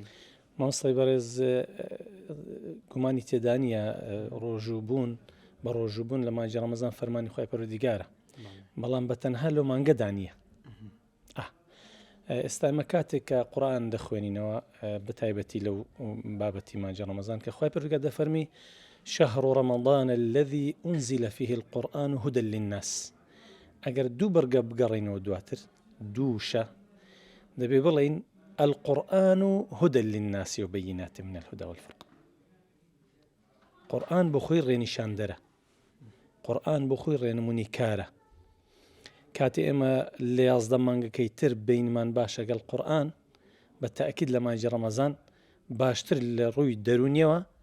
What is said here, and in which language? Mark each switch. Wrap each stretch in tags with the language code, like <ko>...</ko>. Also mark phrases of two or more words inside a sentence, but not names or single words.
<ckb>مامۆستای بەڕێز گومانی تێدانە ڕۆژوو بە ڕۆژووبوون لە مانجی ڕەمەزان فەرمانی خوای پەروەردگارە بەڵام بەتەنها لەو مانگەدا نییە. ئێستا ئێمە کاتێک کە قورئان دەخوێنینەوە بەتایبەتی لەو بابەتی مانجی ڕەمەزان کە خوای پەروەردگار دەفەرمی</ckb> <ar>شهر رمضان الذي أنزل فيه القرآن هدى للناس.</ar> <ckb>ئەگەر دوو بەرگە بگەڕینەوە دواتر دووشە دەبێ بڵین</ckb> <ar>القرآن هدى للناس وبينات من الهدى والفرقان.</ar> <ckb>قورئان بۆ خۆی ڕێنیشاندەرە قورئان بۆ خۆی ڕێنمونی کارە کاتی ئێمە لە 11 مانگەکەی تر بینمان باشە گەڵ قورئان بە تەئکید لە مانجی ڕەمەزان باشتر لە ڕووی دەرونیەوە</ckb>